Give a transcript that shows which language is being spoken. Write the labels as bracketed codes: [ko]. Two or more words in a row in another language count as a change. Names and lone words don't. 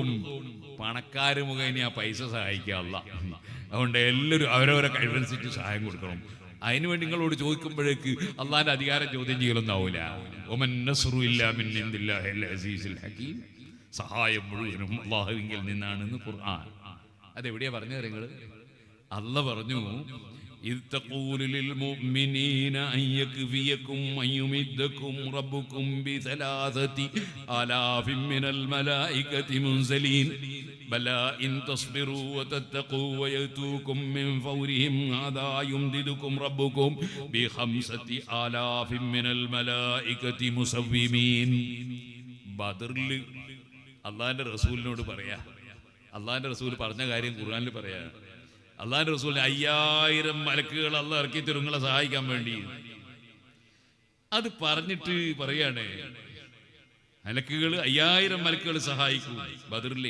[ml] പണക്കാര് മുഖേന ആ പൈസ സഹായിക്കുക അല്ല. അതുകൊണ്ട് എല്ലാവരും അവരവരെ കഴിവനുസരിച്ച് സഹായം കൊടുക്കണം. അതിനുവേണ്ടി നിങ്ങളോട് ചോദിക്കുമ്പോഴേക്ക് അള്ളാന്റെ അധികാരം ചോദ്യം ചെയ്യലൊന്നാവൂല. [ar] وما النصر إلا من عند الله العزيز الحكيم, [ml] സഹായം മുഴുവനും അള്ളാഹുവിങ്കിൽ നിന്നാണെന്ന് ഖുർആൻ. അതെവിടെയാ പറഞ്ഞത് നിങ്ങള്? അല്ല പറഞ്ഞു, [ar] إذ تقول للمؤمنين أن يكفيكم أن يمدكم ربكم ب3,000 من الملائكة منزلين بلى إن تصبروا وتتقوا ويأتوكم من فورهم هذا يمددكم ربكم ب5,000 من الملائكة مسومين. [ml] ബദറിൽ അള്ളാഹിന്റെ റസൂലിനോട് പറയാ, അള്ളാഹിന്റെ റസൂൽ പറഞ്ഞ കാര്യം ഖുർആനിൽ പറയാ. അള്ളാഹിന്റെ റസൂലിന് 5000 മലക്കുകൾ അള്ളാഹ് ഇറക്കി തരും നിങ്ങളെ സഹായിക്കാൻ വേണ്ടി. അത് പറഞ്ഞിട്ട് പറയാണ്, മലക്കുകൾ 5000 മലക്കുകൾ സഹായിക്കും ബദറിലെ.